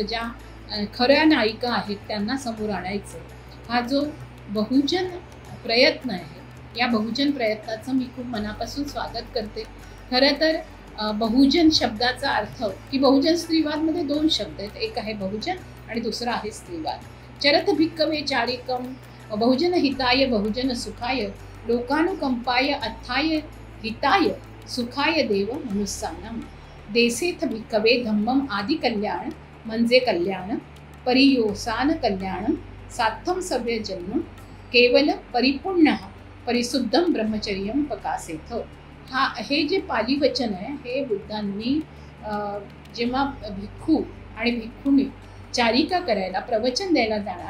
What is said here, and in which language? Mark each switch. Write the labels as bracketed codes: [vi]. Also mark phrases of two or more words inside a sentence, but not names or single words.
[mr] ज्या खऱ्या नायिका आहेत त्यांना समोर आणायचं. हा जो बहुजन प्रयत्न आहे, या बहुजन प्रयत्नाचं मी खूप मनापासून स्वागत करते. खरं तर बहुजन शब्दाचा अर्थ की बहुजन स्त्रीवादमध्ये 2 शब्द आहेत. एक आहे बहुजन आणि दुसरा आहे स्त्रीवाद. [pi] चरत भिक्कवे चारिकम बहुजन हिताय बहुजन सुखाय लोकानुकंपाय अथाय हिताय सुखाय देव मनुस्सानम देसेथ भिक्कवे धम्मम आदि कल्याण म्हणजे कल्याण परियोसान कल्याणम सार्थम सभ्य जन्म केवल परिपुण्य परिशुद्धम ब्रह्मचर्यम पकासेथ. [mr] हे जे पाली वचन आहे हे बुद्धांनी जेव्हा भिक्खू आणि भिक्खूंनी चारिका करायला प्रवचन द्यायला जाणार.